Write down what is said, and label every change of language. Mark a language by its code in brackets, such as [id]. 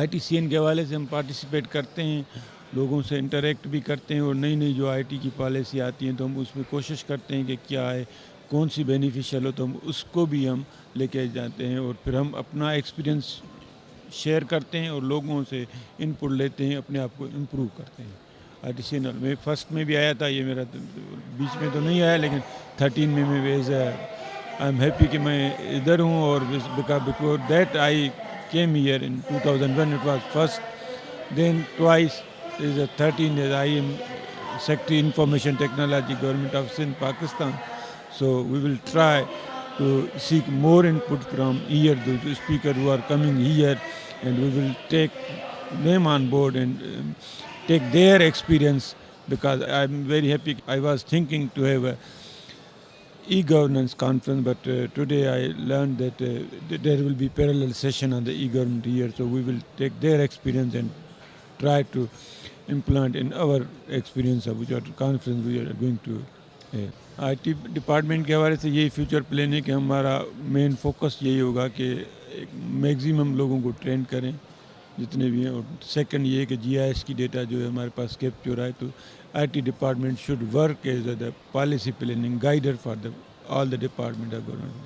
[ur] I T C N کے حوالے سے ہم پارٹیسپیٹ کرتے ہیں، لوگوں سے انٹریکٹ بھی کرتے ہیں، اور نئی جو آئی ٹی کی پالیسی آتی ہیں تو ہم اس میں کوشش کرتے ہیں کہ کیا ہے، کون سی بینیفیشیل ہو، تو ہم اس کو بھی ہم لے کے جاتے ہیں. اور پھر ہم اپنا ایکسپیرینس شیئر کرتے ہیں اور لوگوں سے ان پٹ لیتے ہیں، اپنے آپ کو امپروو کرتے ہیں. آئی ٹی سی این میں فرسٹ میں بھی آیا تھا، یہ میرا بیچ میں تو نہیں آیا، لیکن 13 میں [en] ویز I am happy [ur] کہ میں ادھر ہوں. [en] اور because that I came here in 2001, it was first, then twice. Is a 13 years I am Secretary Information Technology, Government of Sindh, Pakistan. So we will try to seek more input from here, the speaker who are coming here, and we will take them on board and take their experience, because I am very happy. I was thinking to have a e-governance conference, but today I learned that there will be parallel session on the e-government here, so we will take their experience and try to implement in our experience of which conference we are going to. [ur] I T department کے حوالے سے یہی future plan ہے کہ ہمارا main focus یہی ہوگا کہ میگزیمم لوگوں کو ٹرین کریں جتنے بھی ہیں. اور سیکنڈ یہ ہے کہ جی آئی ایس کی ڈیٹا جو ہے ہمارے پاس کیپچر ہے، تو [en] I T department should work as a the policy planning guider for the all the department of government.